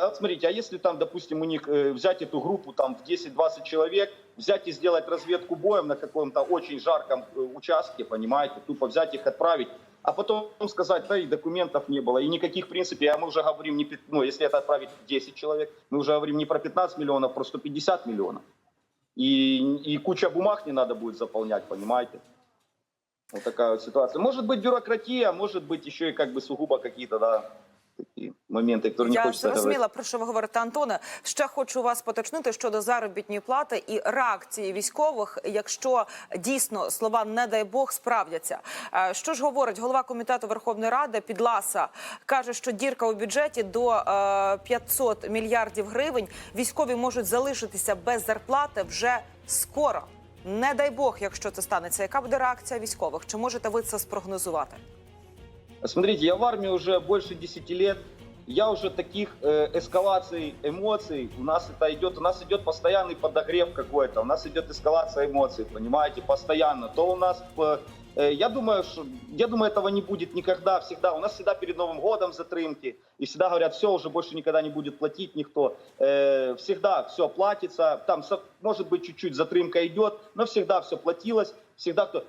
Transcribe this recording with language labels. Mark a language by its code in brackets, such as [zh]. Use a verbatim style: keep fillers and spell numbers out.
[ru] Вот смотрите, а если там, допустим, у них э, взять эту группу там в десять-двадцать человек, взять и сделать разведку боем на каком-то очень жарком э, участке, понимаете, тупо взять их, отправить, а потом сказать, да и документов не было, и никаких в принципе, а мы уже говорим, не, ну, если это отправить десять человек, мы уже говорим не про пятнадцать миллионов, про сто пятьдесят миллионов. И, и куча бумаг не надо будет заполнять, понимаете? Вот такая вот ситуация. Может быть бюрократия, может быть еще и как бы сугубо какие-то, да, [uk] такі моменти, які не Я хочеться зрозуміла, про що ви говорите, Антоне. Ще хочу вас поточнити щодо заробітної плати і реакції військових, якщо дійсно слова «не дай Бог» справдяться. Е, Що ж говорить голова Комітету Верховної Ради Підласа? Каже, що дірка у бюджеті до е, п'ятсот мільярдів гривень. Військові можуть залишитися без зарплати вже скоро. Не дай Бог, якщо це станеться. Яка буде реакція військових? Чи можете ви це спрогнозувати? [ru] Смотрите, я в армии уже больше десяти лет, я уже таких э, эскалаций эмоций, у нас это идет, у нас идет постоянный подогрев какой-то, у нас идет эскалация эмоций, понимаете, постоянно. То у нас, э, я думаю, что, я думаю, этого не будет никогда, всегда, у нас всегда перед Новым годом затрымки, и всегда говорят, все, уже больше никогда не будет платить никто, э, всегда все платится, там, может быть, чуть-чуть затримка идет, но всегда все платилось. Всегда кто...